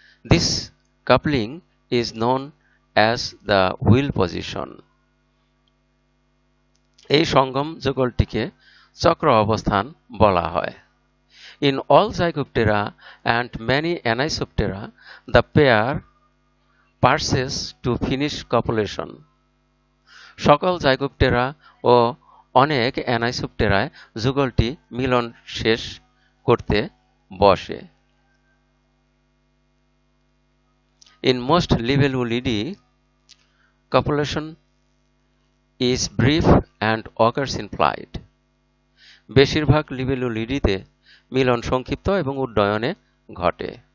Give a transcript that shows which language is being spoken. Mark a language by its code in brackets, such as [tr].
[en] This coupling is known as the wheel position. [bn] এই সঙ্গম যুগলটিকে চক্র অবস্থান বলা হয়। [en] In all Zygoptera and many Anisoptera, the pair pursues to finish copulation. [bn] সকল জাইগোপটেরা ও অনেক অ্যানাইসোপটেরায় যুগলটি মিলন শেষ করতে বসে। [en] In most Libellulidae, copulation is brief and occurs in flight. [bn] বেশিরভাগ লিবেলুলিডিতে মিলন সংক্ষিপ্ত এবং উড্ডয়নে ঘটে।